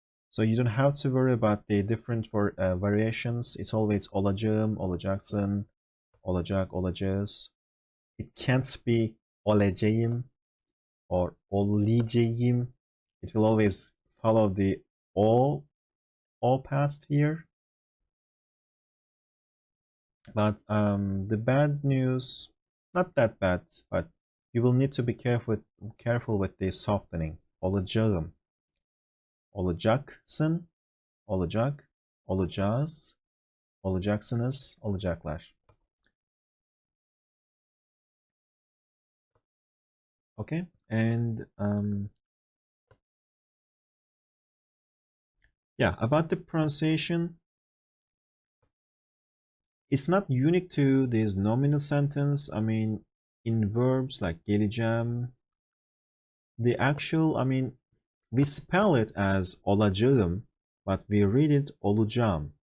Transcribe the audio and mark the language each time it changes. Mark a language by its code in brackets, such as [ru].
[en] So you don't have to worry about the different variations. It's always [tr] olacağım, olacaksın, olacak, olacağız. [en] It can't be olacağım or olacağım. It will always follow the o path here. But the bad news, not that bad, but you will need to be careful with the softening. [tr] Olacağım, olacaksın, olacak, olacağız, olacaksınız, olacaklar. [en] Okay, and yeah, about the pronunciation, it's not unique to this nominal sentence. I mean, in verbs like geleceğim, the actual, I mean, we spell it as olacağım, but we read it olacağım.